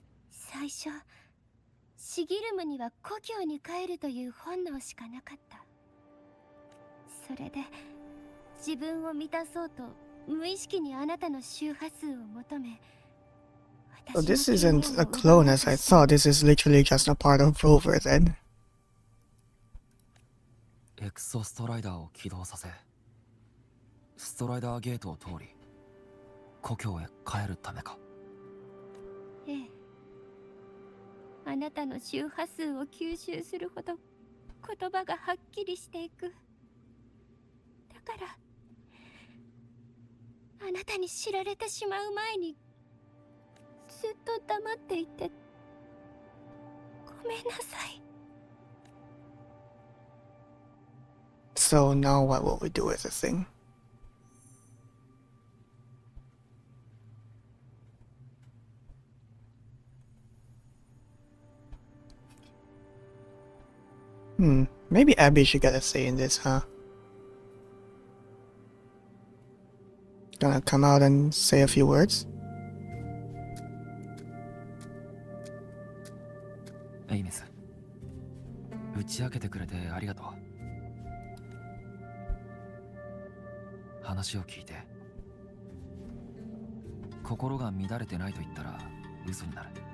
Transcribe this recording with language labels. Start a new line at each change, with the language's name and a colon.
Japanese: 最初シギルムには故郷に帰るという本能しかなかった。それで自分を満たそうと無意識にあなたの周波数を求め、
English: Oh, this isn't a clone as I thought. This is literally just a part of Rover then.
Japanese: エクソストライダーを起動させ、ストライダーゲートを通り故郷へ帰るためか。ええ、あなたの周波数を吸収するほど言葉がはっきりしていく。だからあなたに知られてしまう前にずっと黙っていてごめんなさい。
English: So now what will we do with the thing? Maybe Abby should get a say in this, huh? Gonna come out and say a few words?
Japanese: エイメス、打ち明けてくれてありがとう。話を聞いて、心が乱れてないと言ったら嘘になる。